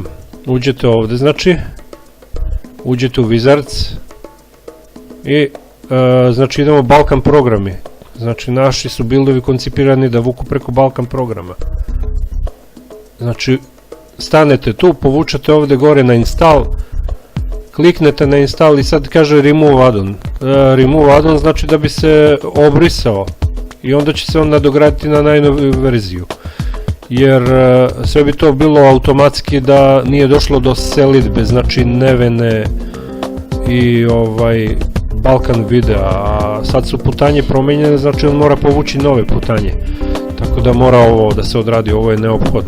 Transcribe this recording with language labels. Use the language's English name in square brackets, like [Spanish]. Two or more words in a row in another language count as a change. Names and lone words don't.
[Croatian] Uđete ovdje, znači uđete u Wizards i znači idemo Balkan programi. Znači naši su buildovi koncipirani da vuku preko Balkan programa. Znači stanete tu, povučete ovdje gore na install, kliknete na install i sad kaže [English] remove addon. Remove addon [Croatian] znači da bi se obrisao i onda će se on nadograditi na najnoviju verziju. Jer sve bi to bilo automatski da nije došlo do selidbe, znači Nevene i Balkan videa, a sad su putanje promijenjene, znači on mora povući nove putanje, tako da mora ovo da se odradi, ovo je neophodno.